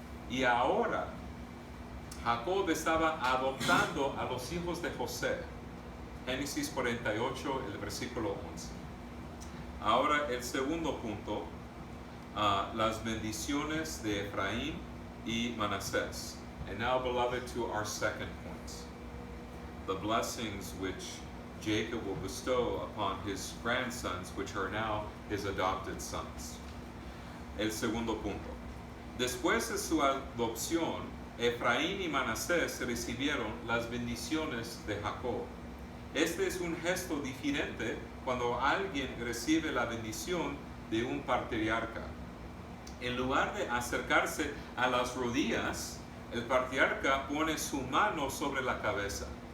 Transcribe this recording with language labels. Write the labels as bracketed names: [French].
[Spanish] Y ahora, Jacob estaba adoptando a los hijos de José. Génesis 48, el versículo 11. Ahora el segundo punto, las bendiciones de Efraín y Manasés. [English] And now, beloved, to our second point, the blessings which Jacob will bestow upon his grandsons, which are now his adopted sons. [Spanish] El segundo punto. Después de su adopción, Efraín y Manasés recibieron las bendiciones de Jacob. Este es un gesto diferente cuando alguien recibe la bendición de un patriarca. En lugar de acercarse a las rodillas, el patriarca pone su mano sobre la cabeza.